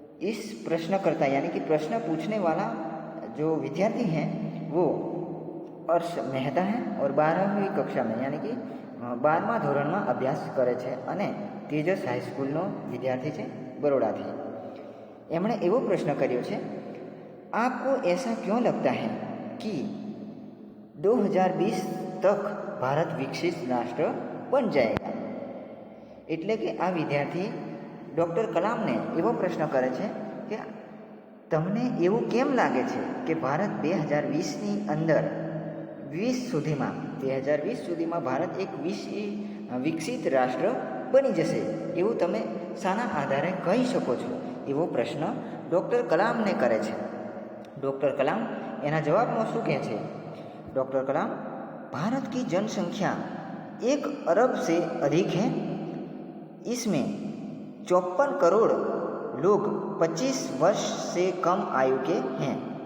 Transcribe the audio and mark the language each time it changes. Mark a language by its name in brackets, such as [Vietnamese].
[Hindi] इस प्रश्नकर्ता यानी कि प्रश्न पूछने वाला जो विद्यार्थी हैं वो अर्श मेहता हैं और 12वीं कक्षा में यानी कि [Gujarati] 12મા ધોરણમાં અભ્યાસ કરે છે અને તેજસ હાઈ સ્કૂલનો વિદ્યાર્થી છે બરોડાથી. એમણે એવો પ્રશ્ન કર્યો છે, [Hindi] आपको ऐसा क्यों लगता है कि 2020 तक भारत विकसित राष्ट्र बन जाएगा? [Gujarati] એટલે કે આ વિદ્યાર્થી ડૉક્ટર કલામને એવો પ્રશ્ન કરે છે કે તમને એવું કેમ લાગે છે કે ભારત 2020ની અંદર 2020 સુધીમાં ભારત એક વિકસિત રાષ્ટ્ર બની જશે એવું તમે શાના આધારે કહી શકો છો? એવો પ્રશ્ન ડૉક્ટર કલામને કરે છે. डॉक्टर कलाम एना जवाब में शू कहे छे? [Hindi] डॉक्टर कलाम, भारत की जनसंख्या 1 अरब से अधिक है. इसमें 54 करोड़ लोग 25 वर्ष से कम आयु के हैं.